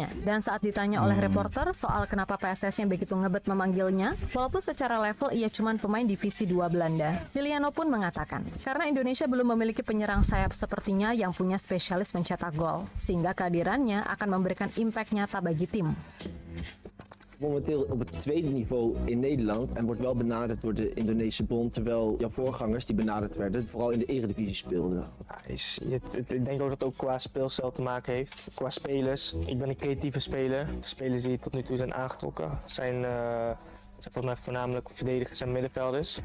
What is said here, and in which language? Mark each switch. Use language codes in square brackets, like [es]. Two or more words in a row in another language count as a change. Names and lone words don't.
[id] Dan saat ditanya oleh reporter soal kenapa PSSI yang begitu ngebet memanggil walaupun secara level ia cuma pemain divisi 2 Belanda. Miliano pun mengatakan, karena Indonesia belum memiliki penyerang sayap sepertinya yang punya spesialis mencetak gol, sehingga kehadirannya akan memberikan impact nyata bagi tim. [nl] Momenteel op het tweede niveau in Nederland en wordt wel benaderd door de Indonesische bond, terwijl jouw voorgangers die benaderd werden vooral in de eredivisie speelden. Ik denk ook dat het ook qua speelstijl te maken heeft, qua spelers. Ik ben een creatieve speler. De spelers die tot nu toe zijn aangetrokken zijn volgens mij voornamelijk verdedigers en middenvelders.